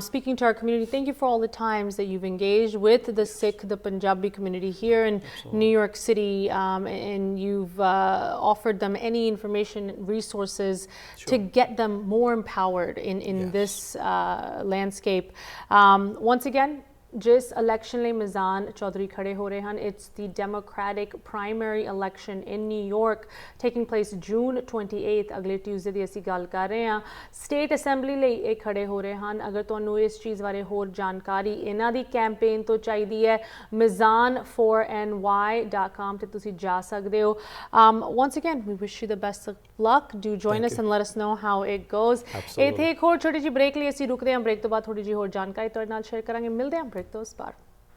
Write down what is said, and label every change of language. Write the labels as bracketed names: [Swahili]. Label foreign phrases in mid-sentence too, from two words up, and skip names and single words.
[English] speaking to our community. Thank you for all the times that you've engaged with the Sikh, the Punjabi community here in New York City, and you've offered them any information, resources to get them more empowered in this landscape. Once again, [Punjabi] जिस election ਲਈ Mizan Choudhury खड़े हो रहे ਹਨ, [English] it's the Democratic primary election in New York taking place June 28th, [Punjabi] ਅਗਲੇ Tuesday ਦੀ ਅਸੀਂ ਗੱਲ ਕਰ ਰਹੇ ਹਾਂ. [English] State Assembly [Punjabi] ਲਈ ਇਹ ਖੜੇ ਹੋ ਰਹੇ ਹਨ. ਅਗਰ ਤੁਹਾਨੂੰ ਇਸ ਚੀਜ਼ ਬਾਰੇ ਹੋਰ ਜਾਣਕਾਰੀ ਇਹਨਾਂ ਦੀ ਕੈਂਪੇਨ ਤੋਂ ਚਾਹੀਦੀ ਹੈ, mizan4ny.com ਤੇ ਤੁਸੀਂ ਜਾ ਸਕਦੇ ਹੋ. [English] Once again, we wish you the best of luck. Do join us and let us know how it goes. [Punjabi] ਇੱਥੇ ਇੱਕ ਹੋਰ ਛੋਟੀ ਜਿਹੀ ਬ੍ਰੇਕ ਲਈ ਅਸੀਂ ਰੁਕਦੇ ਹਾਂ. ਬ੍ਰੇਕ ਤੋਂ ਬਾਅਦ ਥੋੜੀ ਜਿਹੀ ਹੋਰ ਜਾਣਕਾਰੀ ਤੁਹਾਡੇ ਨਾਲ ਸ਼ੇਅਰ ਕਰਾਂਗੇ. ਮਿਲਦੇ ਹਾਂ ਬ੍ਰੇਕ ਤੋਂ ਉਸ ਪਾਰ.